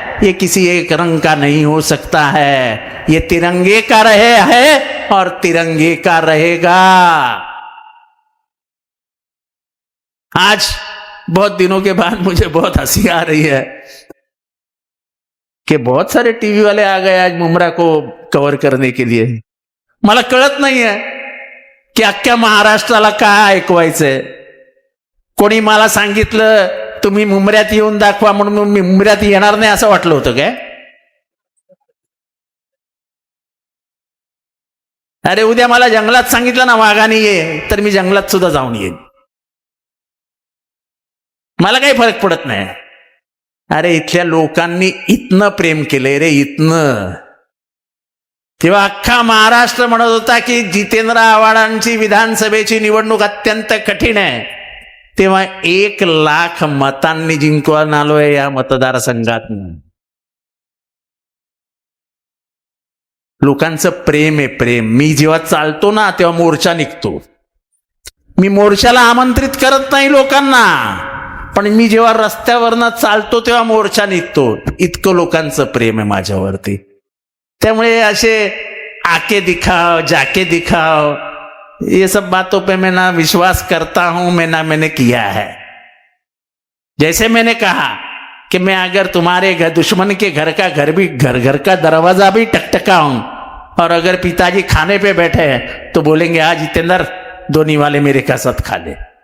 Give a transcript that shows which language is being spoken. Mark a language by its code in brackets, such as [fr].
[hi] यह किसी एक रंग का नहीं हो सकता है। यह तिरंगे का रहे है और तिरंगे का रहेगा। आज बहुत दिनों के बाद मुझे बहुत हंसी आ रही है कि बहुत सारे टीवी वाले आ गए आज मुमरा को कव्हर करने के लिए। [mr] मला कळत नाही आहे की अख्ख्या महाराष्ट्राला काय ऐकवायचंय। कोणी मला सांगितलं तुम्ही मुंबऱ्यात येऊन दाखवा, म्हणून मी मुंबऱ्यात येणार नाही असं वाटलं होतं काय? अरे उद्या मला जंगलात सांगितलं ना वाघाने ये, तर मी जंगलात सुद्धा जाऊन येईन। मला काही फरक पडत नाही। अरे इथल्या लोकांनी इतनं प्रेम केलंय रे, इतनं। तेव्हा अख्खा महाराष्ट्र म्हणत होता की जितेंद्र आव्हाडांची विधानसभेची निवडणूक अत्यंत कठीण आहे, तेव्हा 1,00,000 मतांनी जिंकून आलोय या मतदारसंघात। लोकांचं प्रेम आहे, प्रेम। मी जेव्हा चालतो ना तेव्हा मोर्चा निघतो। मी मोर्चाला आमंत्रित करत नाही लोकांना, पण मी जेव्हा रस्त्यावरनं चालतो तेव्हा मोर्चा निघतो। इतकं लोकांचं प्रेम आहे माझ्यावरती। त्यामुळे असे [hi] आके दिखाओ जाके दिखाओ ये सब बातों पे मैं ना विश्वास करता हूं, मैं ना मैंने किया है। जैसे मैंने कहा कि मैं अगर तुम्हारे घर दुश्मन के घर का दरवाजा भी टकटकाऊं, और अगर पिताजी खाने पे बैठे हैं तो बोलेंगे आज जितेंद्र 2 निवाले मेरे का साथ खा ले।